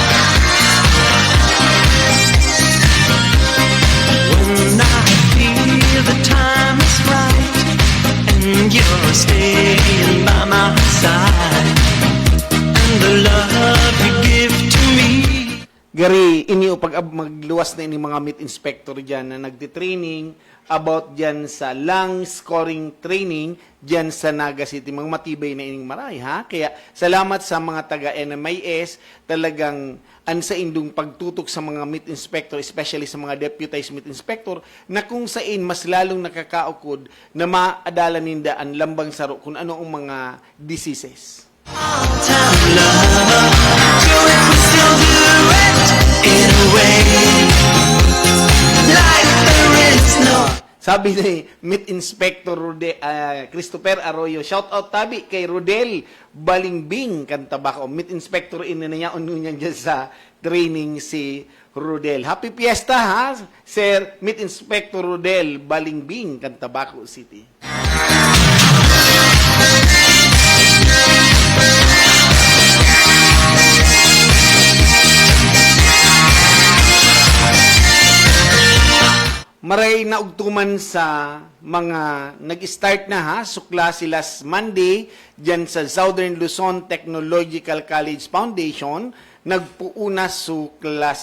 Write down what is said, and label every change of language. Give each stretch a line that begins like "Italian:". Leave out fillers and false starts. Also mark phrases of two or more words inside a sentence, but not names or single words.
English: When I feel you're staying by my side, and the love you give to me.
Bikol: Gari, inyo pag magluwas na ini mga meat inspector dyan na nagtitraining about dyan sa
English: lung scoring training
Bikol: dyan sa Naga City. Mga matibay na ining maray, ha? Kaya salamat sa mga taga-NMIS, talagang ansa indong pagtutok sa mga meat inspector, especially sa mga deputized meat inspector, na kung sain mas lalong nakakaukod na maadala ninda ang lambang saro kung ano ang mga diseases.
English: Time love, do it, we still do it in a way, like there is no.
Bikol: Sabi ni Meat Inspector Christopher Arroyo,
English: shout out
Bikol: tabi kay Rodel Balingbing Kantabako. Meat Inspector ina niya niyan dyan sa training si Rodel.
English: Happy Fiesta ha, Sir Meat Inspector Rodel Balingbing Kantabako City.
Bikol: Maray na ugtuman sa mga nag-start na ha, sukla sila Monday dyan sa Southern Luzon Technological College Foundation, nagpuuna su klase.